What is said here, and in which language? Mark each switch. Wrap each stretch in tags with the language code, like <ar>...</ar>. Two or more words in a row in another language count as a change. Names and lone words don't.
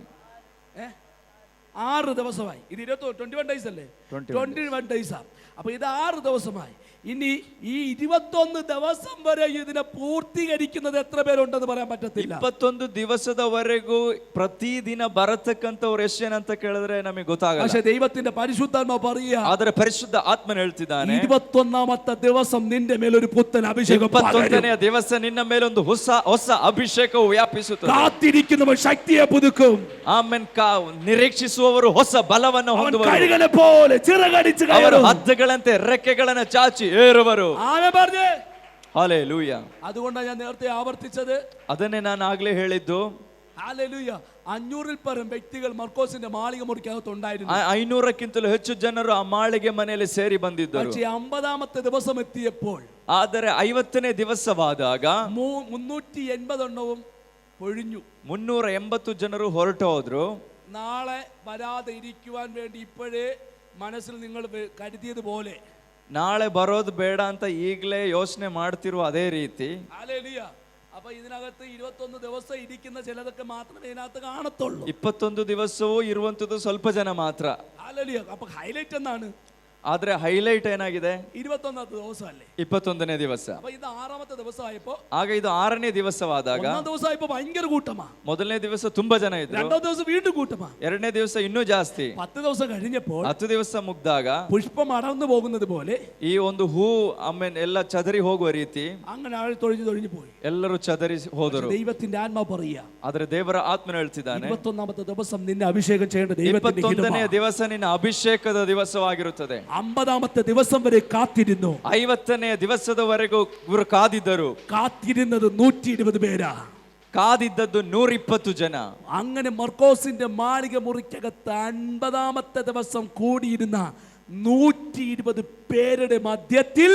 <ml>6 ദിവസമായി. ഇത് 21 ഡേയ്സ് അല്ലേ? 21 ഡേയ്സാ. അപ്പൊ ഇത് 6 ദിവസമായി. ഇനി ഈ 21 ദിവസം വരെ ഇതിനെ പൂർത്തീകരിക്കുന്നത് എത്ര പേരുണ്ടെന്ന് പറയാൻ പറ്റത്തില്ല.</ml> <kn>21 ದಿವಸದವರೆಗೂ ಪ್ರತಿದಿನ ಬರತಕ್ಕಂತವ್ರು ಎಷ್ಟು ಜನ ಅಂತ ಕೇಳಿದ್ರೆ ನಮಗೆ ಗೊತ್ತಾಗಲ್ಲ.</kn> <ml>പക്ഷേ ദൈവത്തിന്റെ പരിശുദ്ധാത്മ പറയുക,</ml> <kn>ಆದರೆ ಪರಿಶುದ್ಧ ಆತ್ಮನು ಹೇಳ್ತಿದ್ದಾನೆ,</kn> <ml>21ാമത്തെ ദിവസം നിന്റെ മേലൊരു പുത്തൻ അഭിഷേകം</ml> <kn>21ನೇ ದಿವಸ ನಿನ್ನ ಮೇಲೆ ಒಂದು ಹೊಸ ಅಭಿಷೇಕವು ವ್ಯಾಪಿಸುತ್ತದೆ.</kn> <ml>കാത്തിരിക്കുന്നവർ ശക്തിയെ പുതുക്കും.</ml> <kn>ಆಮೆನ್. ನಿರೀಕ್ಷಿಸುವವರು ಹೊಸ ಬಲವನ್ನು ಹೊಂದುವರು.</kn> <ml>കഴുകനെ പോലെ ചിറകടിച്ച്</ml> <kn>ಅವರು</kn> <ml>കയറും.</ml> <kn>ಹದ್ದುಗಳಂತೆ ರೆಕ್ಕೆಗಳನ್ನು ಚಾಚಿ ಏರುವರು.</kn> <ml>ആമേൻ പറഞ്ഞേ.</ml> <kn>ಹಲ್ಲೆಲೂಯ.</kn> <ml>അതുകൊണ്ടാണ് ഞാൻ നേരത്തെ ആവർത്തിച്ചത്.</ml> <kn>ಅದನ್ನೇ ನಾನು ಆಗ್ಲೇ ಹೇಳಿದ್ದು.</kn> <ml>ഹല്ലേലൂയ. 500ൽ പരം വ്യക്തികൾ മർക്കോസിന്റെ മാളിക മുറിക്കകത്തുണ്ടായിരുന്നു.</ml> <kn>500ಕ್ಕಿಂತಲೂ ಹೆಚ್ಚು ಜನರು ಆ ಮಾಳಿಗೆ ಮನೆಯಲ್ಲಿ ಸೇರಿ ಬಂದಿದ್ದರು.</kn> <ml>പക്ഷേ 50ാമത്തെ ദിവസം എത്തിയപ്പോൾ,</ml> <kn>ಆದರೆ 50ನೇ ದಿವಸವಾದಾಗ</kn> <ml>380 എണ്ണവും പൊഴിഞ്ഞു.</ml> <kn>380 ಜನರು ಹೊರಟು ಹೋದ್ರು.</kn> <ml>നാളെ വരാതെ ഇരിക്കുവാൻ വേണ്ടി ഇപ്പോഴേ മനസ്സിൽ നിങ്ങൾ കരുതിയതുപോലെ</ml> <kn>ನಾಳೆ ಬರೋದು ಬೇಡ ಅಂತ ಈಗಲೇ ಯೋಚನೆ ಮಾಡ್ತಿರುವ ಅದೇ ರೀತಿ.</kn> <ml>ഹല്ലേലൂയ. അപ്പൊ ഇതിനകത്ത് 21 ദിവസം ഇരിക്കുന്ന ചിലതൊക്കെ മാത്രമേ ഇതിനകത്ത് കാണത്തുള്ളൂ.</ml> <kn>21 ದಿವಸವೂ ಇರುವಂತದ್ದು ಸ್ವಲ್ಪ ಜನ ಮಾತ್ರ.</kn> <ml>ഹല്ലേലൂയ. അപ്പൊ ഹൈലൈറ്റ് എന്താണ്?</ml> <kn>ಆದ್ರೆ ಹೈಲೈಟ್ ಏನಾಗಿದೆ?</kn> <ml>21ാമത്തെ ദിവസമല്ലേ?</ml> <kn>21ನೇ ದಿವಸ.</kn> <ml>അപ്പൊ ഇത് 6ാമത്തെ ദിവസമായപ്പോ,</ml> <kn>ಆಗ ಇದು 6ನೇ ದಿವಸವಾದಾಗ,</kn> <ml>1ാം ദിവസമായപ്പോ ഭയങ്കര കൂട്ടമാ.</ml> <kn>ಮೊದಲನೇ ದಿವಸ ತುಂಬಾ ಜನ ಇದ್ರು.</kn> <ml>2ാം ദിവസം വീണ്ടും കൂട്ടമാ.</ml> <kn>2ನೇ ದಿವಸ ಇನ್ನೂ ಜಾಸ್ತಿ.</kn> <ml>10 ദിവസം കഴിഞ്ഞപ്പോൾ</ml> <kn>10 ದಿವಸ ಮುಗ್ದಾಗ</kn> <ml>പുഷ്പം അടർന്നു പോകുന്നത് പോലെ</ml> <kn>ಈ ಒಂದು ಹೂ ಆಮೇಲೆ ಎಲ್ಲ ಚದರಿ ಹೋಗುವ ರೀತಿ</kn> <ml>അങ്ങനെ ആൾ തൊഴിഞ്ഞു പോയി.</ml> <kn>ಎಲ್ಲರೂ ಚದರಿ ಹೋದರು.</kn> <ml>ദൈവത്തിന്റെ ആത്മാവ് പറയുക,</ml> <kn>ಆದ್ರೆ ದೇವರ ಆತ್ಮನು ಹೇಳ್ತಿದ್ದಾನೆ,</kn> <ml>21ാമത്തെ ദിവസം നിന്നെ അഭിഷേകം ചെയ്യേണ്ട ദൈവത്തിന്റെ</ml> <kn>21ನೇ ದಿವಸ ನಿನ್ನ ಅಭಿಷೇಕದ ದಿವಸವಾಗಿರುತ್ತದೆ.</kn> <ml>50ാമത്തെ ദിവസം വരെ കാത്തിരുന്നു.</ml> <kn>50ನೇ ದಿವಸದವರೆಗೂ ಇವರು ಕಾದಿದ್ದರು.</kn> <ml>കാത്തിരുന്നത് 120 പേരാ.</ml> <kn>ಕಾದಿದ್ದದ್ದು 120 ಜನ.</kn> <ml>അങ്ങനെ മർക്കോസിന്റെ മാളിക മുറിക്കകത്ത് 50ാമത്തെ ദിവസം കൂടിയിരുന്ന 120 പേരുടെ മധ്യത്തിൽ,</ml>